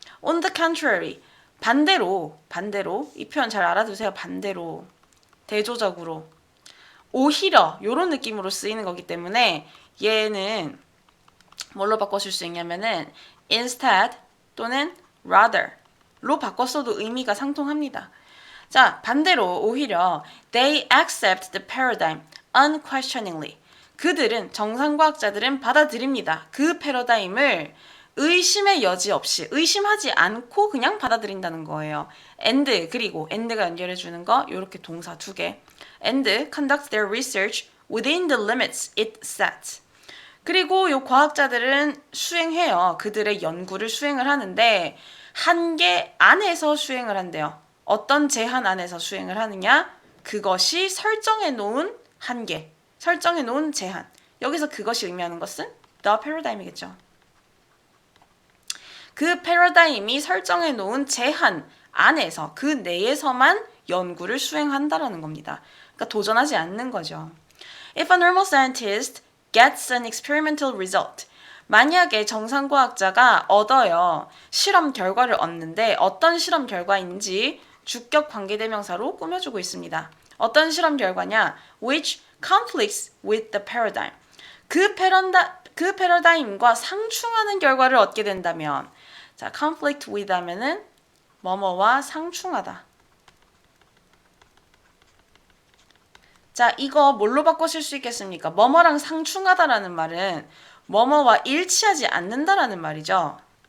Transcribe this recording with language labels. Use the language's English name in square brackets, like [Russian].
[English] On the contrary, [Korean] 반대로 이 표현 잘 알아두세요. 반대로, 대조적으로, 오히려 이런 느낌으로 쓰이는 거기 때문에 얘는 뭘로 바꿔줄 수 있냐면은 instead 또는 rather로 바꿨어도 의미가 상통합니다. 자, 반대로 오히려 [English] they accept the paradigm unquestioningly. [Korean] 그들은, 정상과학자들은 받아들입니다. 그 패러다임을 의심의 여지 없이, 의심하지 않고 그냥 받아들인다는 거예요. and, 그리고 and가 연결해주는 거 이렇게 동사 두 개. [English] and conduct their research within the limits it sets. [Korean] 그리고 요 과학자들은 수행해요. 그들의 연구를 수행을 하는데 한계 안에서 수행을 한대요. 어떤 제한 안에서 수행을 하느냐? 그것이 설정해 놓은 한계, 설정해 놓은 제한. 여기서 그것이 의미하는 것은 the paradigm이겠죠. 그 패러다임이 설정해 놓은 제한 안에서, 그 내에서만 연구를 수행한다라는 겁니다. 그러니까 도전하지 않는 거죠. [English] If a normal scientist gets an experimental result, [Korean] 만약에 정상과학자가 얻어요. 실험 결과를 얻는데 어떤 실험 결과인지 주격 관계대명사로 꾸며주고 있습니다. 어떤 실험 결과냐? [English] Which conflicts with the paradigm. [Korean] 그 패러다임과 상충하는 결과를 얻게 된다면, 자, conflict with 하면은 뭐뭐와 상충하다. 자, 이거 뭘로 바꾸실 수 있겠습니까? 뭐뭐랑 상충하다라는 말은 뭐뭐와 일치하지 않는다라는 말이죠.